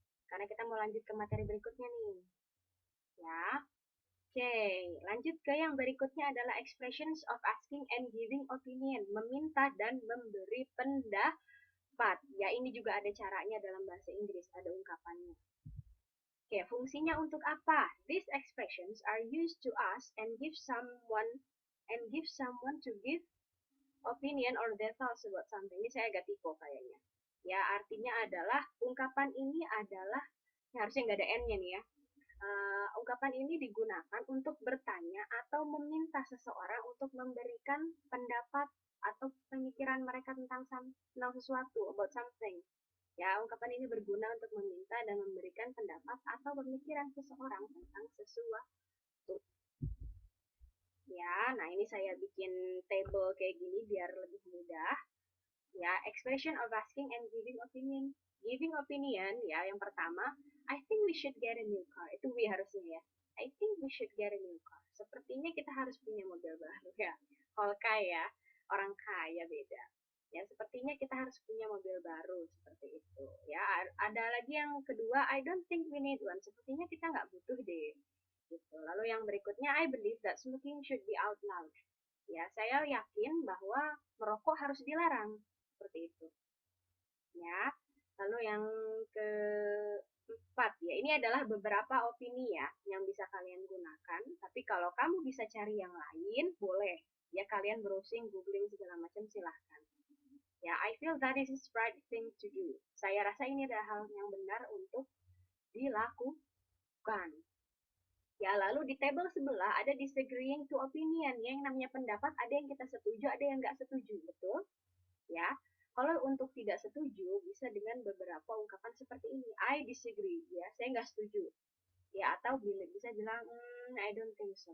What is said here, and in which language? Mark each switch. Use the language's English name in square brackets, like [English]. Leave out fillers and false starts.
[Indonesian] Karena kita mau lanjut ke materi berikutnya nih. Ya. Oke, lanjut ke yang berikutnya adalah [English] expressions of asking and giving opinion, [Indonesian] meminta dan memberi pendapat. Ya, ini juga ada caranya dalam bahasa Inggris, ada ungkapannya. Oke, fungsinya untuk apa? [English] These expressions are used to ask and give someone to give opinion or their thoughts about something. [Indonesian] Ini saya agak typo kayaknya. Ya, artinya adalah ungkapan ini adalah, harusnya nggak ada n-nya nih ya. Ungkapan ini digunakan untuk bertanya atau meminta seseorang untuk memberikan pendapat atau pemikiran mereka tentang sesuatu, [English] about something. [Indonesian] Ya, ungkapan ini berguna untuk meminta dan memberikan pendapat atau pemikiran seseorang tentang sesuatu. Ya, nah ini saya bikin table kayak gini biar lebih mudah. [English] Ya, expression of asking and giving opinion. Giving opinion, [Indonesian] ya, yang pertama, [English] I think we should get a new car. Itu we harusnya ya. I think we should get a new car. [Indonesian] Sepertinya kita harus punya mobil baru ya. Kalau kaya, orang kaya beda. Ya, sepertinya kita harus punya mobil baru seperti itu. Ya, ada lagi yang kedua, [English] I don't think we need one. [Indonesian] Sepertinya kita nggak butuh deh. Gitu. Lalu yang berikutnya, [English] I believe that smoking should be outlawed. [Indonesian] Ya, saya yakin bahwa merokok harus dilarang seperti itu. Ya. Lalu yang keempat ya, ini adalah beberapa opini ya yang bisa kalian gunakan. Tapi kalau kamu bisa cari yang lain, boleh. Ya, kalian browsing, googling segala macam silahkan. [English] Ya, I feel that is the right thing to do. [Indonesian] Saya rasa ini adalah hal yang benar untuk dilakukan. Ya, lalu di table sebelah ada [English] disagreeing to opinion. [Indonesian] Ya, yang namanya pendapat ada yang kita setuju, ada yang nggak setuju, betul? Ya. Kalau untuk tidak setuju bisa dengan beberapa ungkapan seperti ini. [English] I disagree, [Indonesian] ya, saya nggak setuju. Ya, atau bisa bilang [English] I don't think so.